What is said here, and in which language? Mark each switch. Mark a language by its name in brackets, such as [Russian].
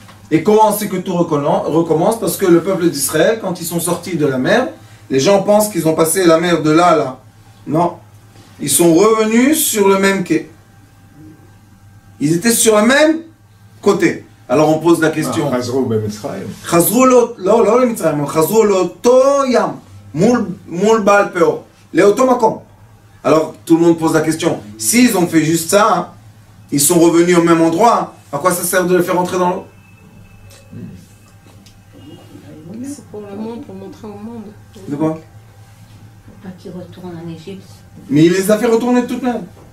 [French] Et comment c'est que tout recommence? Parce que le peuple d'Israël, quand ils sont sortis de la mer, les gens pensent qu'ils ont passé la mer de là à là. Non. Ils sont revenus sur le même quai. Ils étaient sur le même côté. Alors on pose la question. [Hebrew] Chazrou b'Mitzrayim. Chazrou lo למצרים, חזרו לאותו ים, מול בעל פאור, לאותו מקום. [French] Alors tout le monde pose la question, s'ils ont fait juste ça, hein, ils sont revenus au même endroit, à quoi ça sert de les faire entrer dans l'eau? C'est pour le monde, pour montrer au monde. De quoi? Pour pas qu'ils retournent en Égypte. Mais il les a fait retourner de toute même.